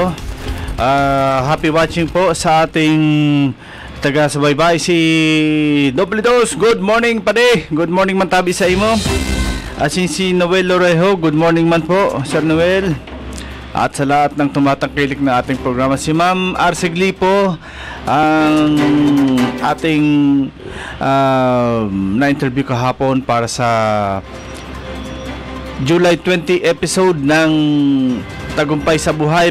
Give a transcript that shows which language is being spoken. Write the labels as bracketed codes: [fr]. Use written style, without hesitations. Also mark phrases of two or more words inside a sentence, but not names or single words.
[en] Happy watching [tl] po sa ating taga-subaybay si Doble Dos. [en] Good morning [bik] pade. [en] Good morning [bik] man tabi sa imo. Si Noel Lorejo, [en] good morning [bik] man po Sir Noel. [tl] At sa lahat ng tumatangkilik na ating programa, si Ma'am Arcegli po ang ating na-interview kahapon para sa July 20 episode ng Tagumpay sa Buhay.